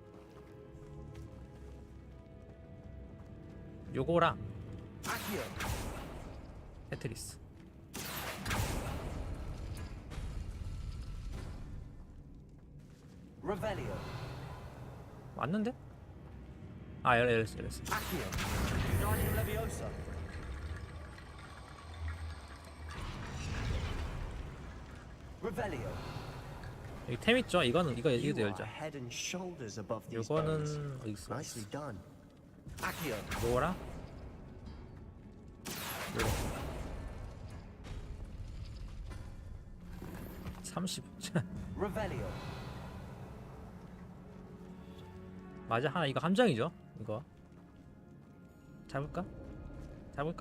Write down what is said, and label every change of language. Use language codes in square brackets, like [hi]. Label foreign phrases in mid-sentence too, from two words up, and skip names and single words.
[ko] 요거랑 테트리스. Revelio. 맞는데? 열렸어. Accio. Guardian Leviosa. Revelio. 여기 템 있죠? 이거도 열자. [en] Head and shoulders above these [ko] 요거는 [en] bones. [ko] 어디 있어? [en] Nicely done. [ko] Accio. 요거랑 요거. 30. Revelio. 맞아, 하나 이거 함정이죠? 이거 잡을까? 잡을까?